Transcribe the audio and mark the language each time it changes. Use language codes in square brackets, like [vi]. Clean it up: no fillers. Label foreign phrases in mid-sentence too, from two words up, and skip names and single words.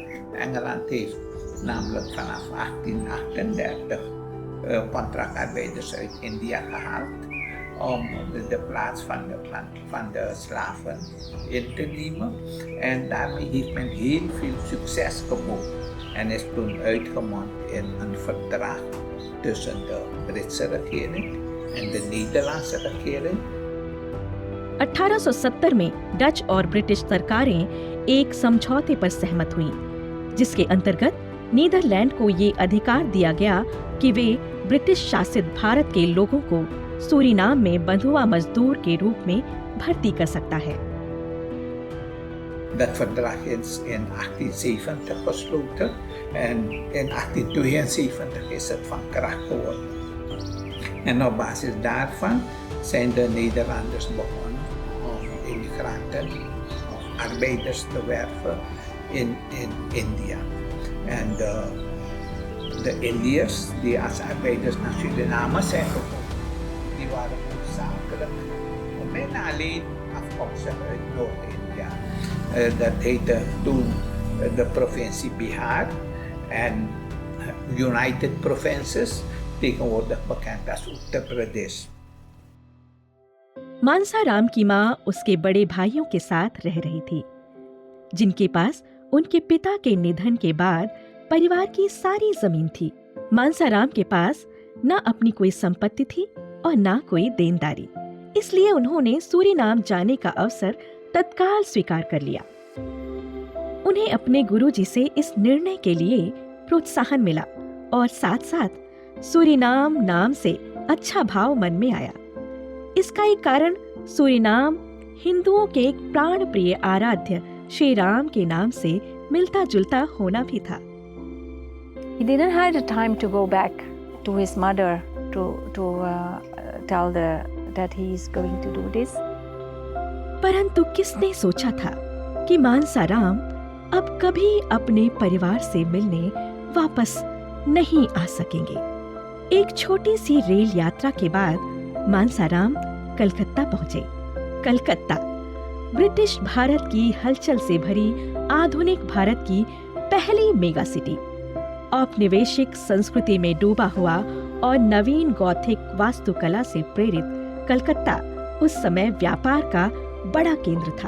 [nl] Engeland heeft namelijk vanaf 1838 contractarbeiders uit India gehaald om de plaats van de slaven in te nemen. En daarmee heeft men heel veel succes geboekt en is toen uitgemond in een verdrag tussen de Britse regering en de Nederlandse regering. [hi] 1870 में डच और ब्रिटिश सरकारें एक समझौते पर सहमत हुईं, जिसके अंतर्गत नीदरलैंड को ये अधिकार दिया गया कि वे ब्रिटिश शासित भारत के लोगों को सूरीनाम में बंधुआ मजदूर के रूप में भर्ती कर सकता है। [nl] Dat verdrag is in 1870 gesloten en in 1872 is het van kracht geworden. En op basis daarvan zijn de Nederlanders begonnen om immigranten of arbeiders te werven in India. En de Indiërs die als arbeiders naar Suriname zijn gekomen, die waren hoofdzakelijk bijna alleen afkomstig uit Noord-India. Dat heette toen de provincie Bihar en United Provinces, tegenwoordig bekend als Uttar Pradesh. [hi] मानसाराम की माँ उसके बड़े भाइयों के साथ रह रही थी, जिनके पास उनके पिता के निधन के बाद परिवार की सारी जमीन थी। मानसाराम के पास न अपनी कोई संपत्ति थी और न कोई देनदारी, इसलिए उन्होंने सूरीनाम जाने का अवसर तत्काल स्वीकार कर लिया। उन्हें अपने गुरुजी से इस निर्णय के लिए प्रोत्साहन मिला और साथ साथ सूरीनाम नाम से अच्छा भाव मन में आया। इसका एक कारण सूरीनाम हिंदुओं के एक प्राण प्रिय आराध्य श्री राम के नाम से मिलता जुलता होना भी था। [en] He didn't have the time to go back to his mother to tell that he is going to do this. [hi] परंतु किसने सोचा था कि मानसाराम अब कभी अपने परिवार से मिलने वापस नहीं आ सकेंगे। एक छोटी सी रेल यात्रा के बाद मानसाराम कलकत्ता पहुंचे। कलकत्ता ब्रिटिश भारत की हलचल से भरी आधुनिक भारत की पहली मेगा सिटी, औपनिवेशिक संस्कृति में डूबा हुआ और नवीन गॉथिक वास्तुकला से प्रेरित कलकत्ता उस समय व्यापार का बड़ा केंद्र था।